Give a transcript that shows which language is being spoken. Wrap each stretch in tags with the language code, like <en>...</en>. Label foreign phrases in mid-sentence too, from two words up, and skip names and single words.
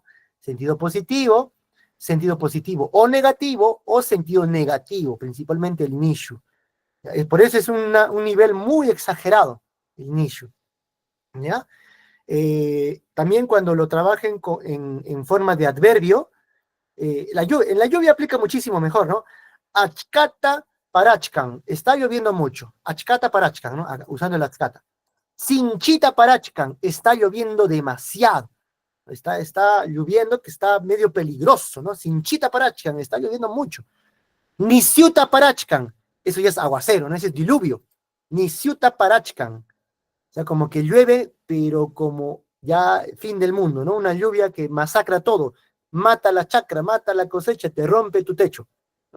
<es>Sentido positivo o negativo, o sentido negativo, principalmente el nishu. Por eso es un nivel muy exagerado, el nishu. ¿Ya? También cuando lo trabajen en forma de adverbio, en la lluvia aplica muchísimo mejor, ¿no?</es> <qu>Achkata parachkan,</qu> <es>está lloviendo mucho.</es> <qu>Achkata parachkan,</qu> <es>¿no? Usando el achkata.</es> <qu>Sinchita parachkan,</qu> <es>está lloviendo demasiado. Está lloviendo, que está medio peligroso, ¿no?</es> <qu>Sinchita parachkan,</qu> <es>está lloviendo mucho.</es> <qu>Nisiuta parachkan,</qu> <es>eso ya es aguacero, ¿no? Ese es diluvio.</es> <qu>Nisiuta parachkan,</qu> <es>o sea, como que llueve, pero como ya fin del mundo, ¿no? Una lluvia que masacra todo, mata la chacra, mata la cosecha, te rompe tu techo, ¿no?</es>